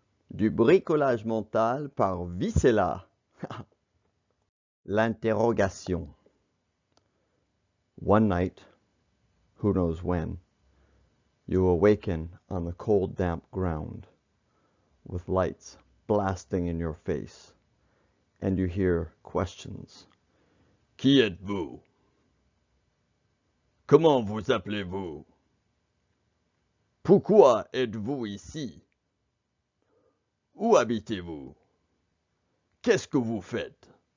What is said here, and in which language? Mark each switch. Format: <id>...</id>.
<fr>Du bricolage mental par Vicella. L'interrogation.</fr> <en>One night, who knows when, you awaken on the cold, damp ground with lights blasting in your face, and you hear questions.</en> <fr>Qui êtes-vous? Comment vous appelez-vous? Pourquoi êtes-vous ici? Où habitez-vous? Qu'est-ce que vous faites?</fr>